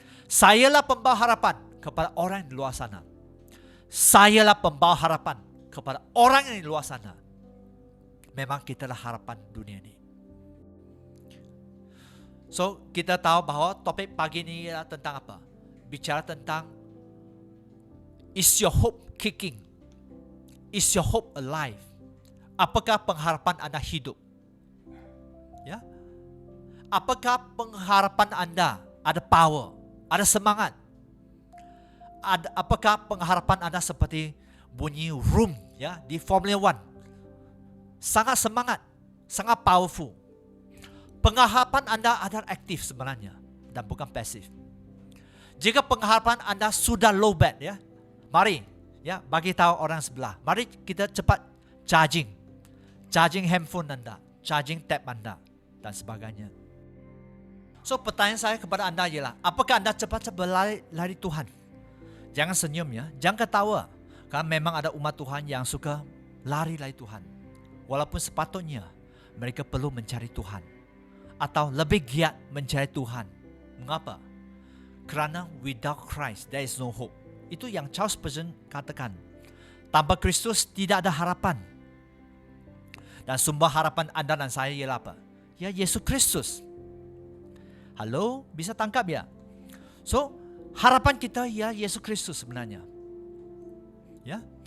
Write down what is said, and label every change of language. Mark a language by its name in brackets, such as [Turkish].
[Indonesian] Sayalah pembawa harapan kepada orang yang di luar sana. Sayalah pembawa harapan kepada orang yang di luar sana. Memang kitalah harapan dunia ini. So, kita tahu bahwa topik pagi ini adalah tentang apa? Bicara tentang, [English] is your hope kicking? Is your hope alive? [Indonesian] Apakah pengharapan Anda hidup? Ya? Apakah pengharapan Anda ada power, ada semangat? Apakah pengharapan Anda seperti bunyi room ya di Formula 1? Sangat semangat, sangat powerful. Pengharapan Anda adalah aktif sebenarnya dan bukan pasif. Jika pengharapan Anda sudah low bat ya, mari ya bagi tahu orang sebelah. Mari kita cepat charging handphone Anda, charging tab Anda dan sebagainya. So pertanyaan saya kepada Anda ialah, apakah Anda cepat-cepat berlari Tuhan? Jangan senyum ya, jangan ketawa. Karena memang ada umat Tuhan yang suka lari Tuhan. Walaupun sepatutnya mereka perlu mencari Tuhan. Atau lebih giat mencari Tuhan. Mengapa? [Malay] Kerana [English] without Christ there is no hope. [Indonesian] Itu yang Charles Spurgeon katakan. Tanpa Kristus tidak ada harapan. Dan sumber harapan Anda dan saya ialah apa? Ya, Yesus Kristus. Halo, bisa tangkap ya? So, harapan kita ya Yesus Kristus sebenarnya. Ya.